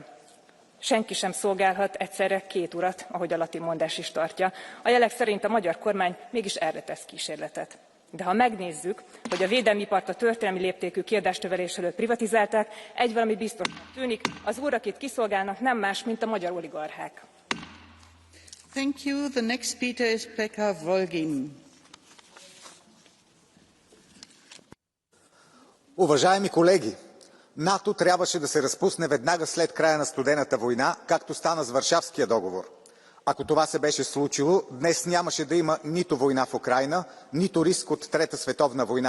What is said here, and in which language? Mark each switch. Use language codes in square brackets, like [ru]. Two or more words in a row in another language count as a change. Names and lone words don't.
[hu] Senki sem szolgálhat egyszerre két urat, ahogy a latin mondás is tartja. A jelek szerint a magyar kormány mégis erre tesz kísérletet. De ha megnézzük, hogy a védelmi ipart a történelmi léptékű kiadásnövelés előtt privatizálták, egy valami biztosnak tűnik, az úr, akit kiszolgálnak, nem más, mint a magyar oligarchák. [en] Thank you. The next speaker is Pekka Volgin. [bg] Уважаеми колеги, НАТО трябваше да се разпусне веднага след края на Студената война, както стана с Варшавския договор. Ако това се беше случило, днес нямаше да има нито война в Украйна, нито риск от Трета световна война.